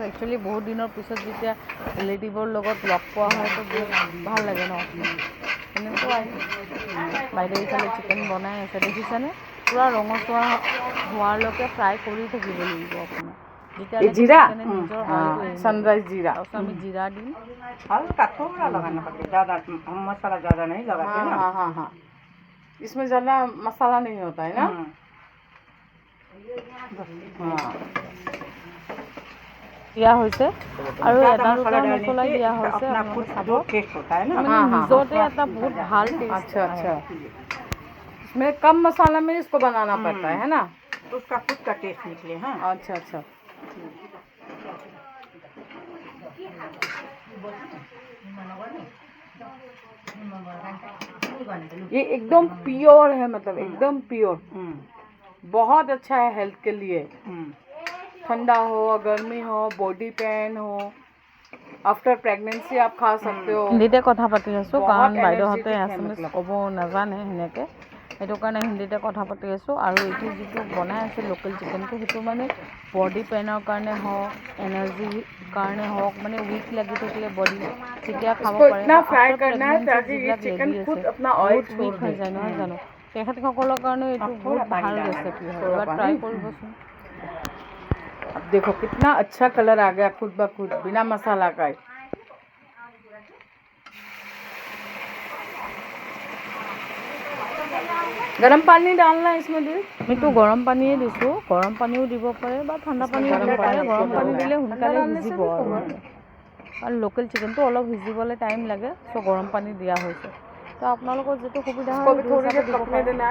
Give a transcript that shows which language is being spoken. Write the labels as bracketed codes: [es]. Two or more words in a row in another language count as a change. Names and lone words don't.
[as] একচুৱেলি বহুত দিনৰ পিছত যেতিয়া ৰিলেটিভৰ লগত লগ পোৱা হয় তো বহুত ভাল লাগে ন। এনেকুৱাই বাইদেউ ইফালে চিকেন বনাই আছে, দেখিছেনে? পূৰা ৰঙচুৱা হোৱালৈকে ফ্ৰাই কৰি থাকিব লাগিব আপোনাৰ, যেতিয়ালৈকে চিকেনে নিজৰ অইলটো এৰি [hi] सनराइज जीरा। [as] তাৰপিছত আমি জিৰা দিম। [hi] हल्का थोड़ा लगाना पड़ेगा, ज़्यादा मसाला ज़्यादा नहीं लगाते ना। हाँ। इसमें ज़्यादा मसाला नहीं होता है ना। हाँ। [as] দিয়া হৈছে আৰু এটা দুটা মছলাই দিয়া হৈছে, আপোনালোকে চাব। মানে নিজতে এটা বহুত ভাল টেষ্ট। [hi] अच्छा। इसमें कम मसाला में इसको बनाना पड़ता है ना, उसका खुद का टेस्ट निकले। हाँ अच्छा। ये एकदम प्योर है, मतलब एकदम प्योर। बहुत अच्छा है हेल्थ के लिए। ठंडा हो, गर्मी हो, [en] body pain [hi] हो, [en] after pregnancy [hi] आप खा सकते हो। [as] হিন্দীতে কথা পাতি আছোঁ কাৰণ বাইদেউহঁতে এছামিছ ক'ব নাজানে সেনেকৈ, সেইটো কাৰণে হিন্দীতে কথা পাতি আছোঁ। আৰু এইটো যিটো বনাই আছে [en] local chicken, [as] সেইটো মানে [en] body pain [as] কাৰণে হওক, এনাৰ্জিৰ কাৰণে হওক, মানে উইক লাগি থাকিলে বডি তেতিয়া খাব পাৰে। যিবিলাক লেডি আছে বহুত উইক হৈ যায় নহয় জানো, তেখেতসকলৰ কাৰণে এইটো বহুত ভাল ৰেচিপি হয়, এবাৰ ট্ৰাই কৰিবচোন। [hi] अब देखो कितना अच्छा कलर आ गया खुद ब खुद, बिना मसाला का। गरम पानी डालना है इसमें दिल। [as] আমিতো গৰম পানীয়ে দিছোঁ, গৰম পানীও দিব পাৰে বা ঠাণ্ডা পানীও দিব পাৰে। গৰম পানী দিলে সোনকালে সিজিব আৰু [en] local chicken [as] অলপ সিজিবলৈ টাইম লাগে, চ' গৰম পানী দিয়া হৈছে। তো আপোনালোকৰ যিটো সুবিধা হয় দিব পাৰে।